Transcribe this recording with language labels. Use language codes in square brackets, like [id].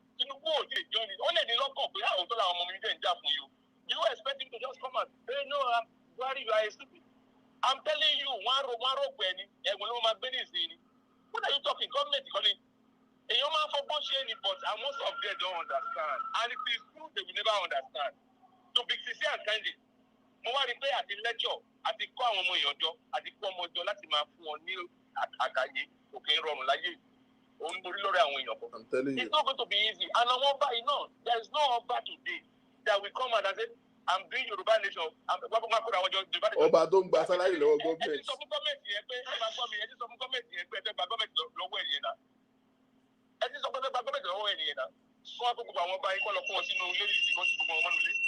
[yo] Tinubu ò lè jọ ni. Ó lè ní lọ́kàn pé àwọn tó làwọn ọmọ mi dẹ̀ ń jà fún you. [en] You expect him to just come and say, no, Buhari, you are a stupid. I'm telling you, one rope ni. [yo] Ẹ̀gbọ́n ló máa gbé ní ìsìn ni. [en] What are you talking? Government kọ́ni. [yo] Èèyàn máa ń fọgbọ́n ṣe ni, [en] but most of them don't understand. And if it's true, they will never understand. To be sincere and candid, [yo] mo wá rí pé àti lecture àti kọ́ àwọn ọmọ èèyàn jọ àti kọ́ ọmọ jọ láti máa fún wọn ní àgbáyé òkè rọrùn láyé òun borí lórí àwọn èèyàn kan. [en] I'm telling you. It's not going to be easy. And [yo] àwọn ọba yìí náà, [en] there is no ọba today that will come out and say, I'm doing Yoruba nation. [yo] Ọba tó ń gba sálárì lọ́wọ́ gọ́ọ̀mẹ̀ntì. Ẹ ti sọ fún gọ́ọ̀mẹ̀ntì yẹn pé ẹ máa gbọ́ mi, ẹ ti sọ fún gọ́ọ̀mẹ̀ntì yẹn pé ẹ fẹ́ gba gọ́ọ̀mẹ̀ntì lọ́wọ́ ẹ̀yẹn náà. Ẹ ti sọ pé ẹ fẹ́ gba gọ́ọ̀mẹ̀ntì lọ́wọ́ ẹ̀yẹn náà. Fún wa gbogbo àwọn ọba yìí kọ́ lọ fún wọn sínú ilé yìí kọ́ sí gbogbo wọn mọ́nu ilé.